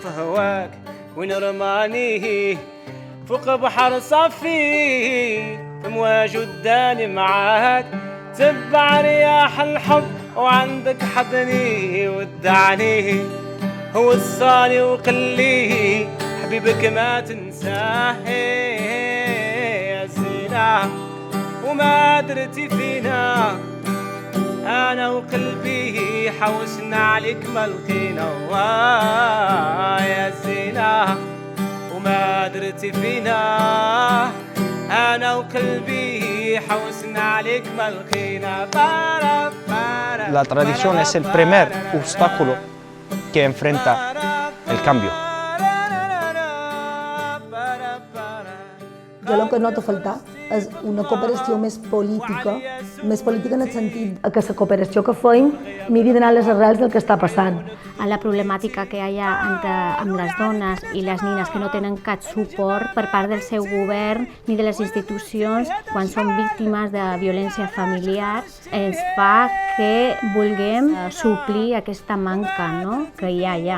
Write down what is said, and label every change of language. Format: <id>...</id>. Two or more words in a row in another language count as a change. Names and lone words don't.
<ar>هواك وين رماني فوق بحر صافي امواج وداني معاك تبع رياح الحب وعندك حضني ودعني وصاني وقلي حبيبك ما تنساه يا زينة وما درتي فينا أنا وقلبي حوسنا عليك ما لقينا يا زينة وما درتي فينا أنا وقلبي حوسنا عليك ما لقينا.</ar> <es>La tradición es el primer obstáculo que enfrenta el cambio.</es> <ca>Jo el que noto faltar és una cooperació més política en el sentit que la cooperació que feim miri d'anar a les arrels del que està passant. A la problemàtica que hi ha amb les dones i les nines que no tenen cap suport per part del seu govern ni de les institucions quan són víctimes de violència familiar ens fa que vulguem suplir aquesta manca, no?, que hi ha allà.</ca>